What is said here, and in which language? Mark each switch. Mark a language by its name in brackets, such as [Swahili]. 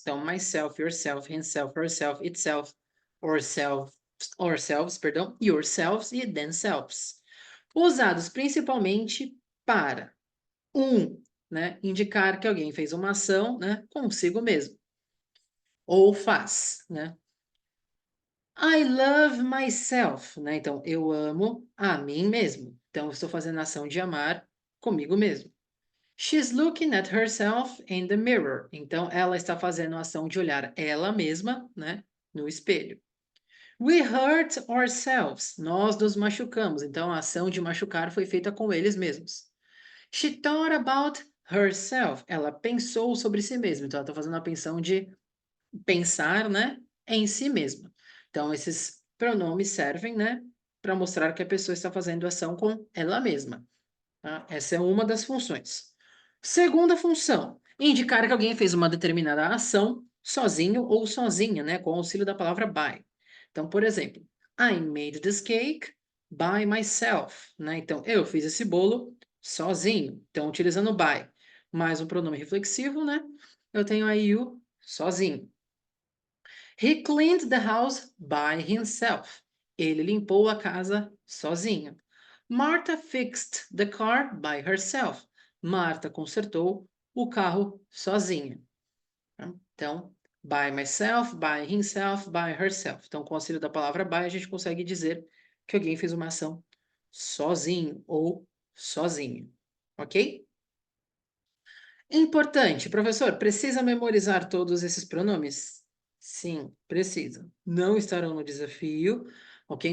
[Portuguese] Então, myself, yourself, himself, herself, itself, ourselves, perdão, yourselves e themselves. Usados principalmente para né, indicar que alguém fez uma ação, né, consigo mesmo. Ou faz, né? [English] I love myself, [Portuguese] né? Então, eu amo a mim mesmo. Então, eu estou fazendo a ação de amar comigo mesmo. [English] She's looking at herself in the mirror. [Portuguese] Então, ela está fazendo a ação de olhar ela mesma, né, no espelho. [English] We hurt ourselves. [Portuguese] Nós nos machucamos. Então, a ação de machucar foi feita com eles mesmos. [English] She thought about herself. [Portuguese] Ela pensou sobre si mesma. Então, ela está fazendo a pensão de pensar, né, em si mesma. Então, esses pronomes servem, né, para mostrar que a pessoa está fazendo ação com ela mesma. Tá? Essa é uma das funções. Segunda função, indicar que alguém fez uma determinada ação sozinho ou sozinha, né, com o auxílio da palavra by. Então, por exemplo, [English] I made this cake by myself, [Portuguese] né? Então, eu fiz esse bolo sozinho. Então, utilizando by, mais um pronome reflexivo, né? Eu tenho aí you sozinho. [English] He cleaned the house by himself. [Portuguese] Ele limpou a casa sozinho. [English] Martha fixed the car by herself. [Portuguese] Marta consertou o carro sozinha. Então, by myself, by himself, by herself. Então, com o auxílio da palavra by, a gente consegue dizer que alguém fez uma ação sozinho ou sozinha. Ok? Importante, professor, precisa memorizar todos esses pronomes? Sim, precisa. Não estarão no desafio, ok?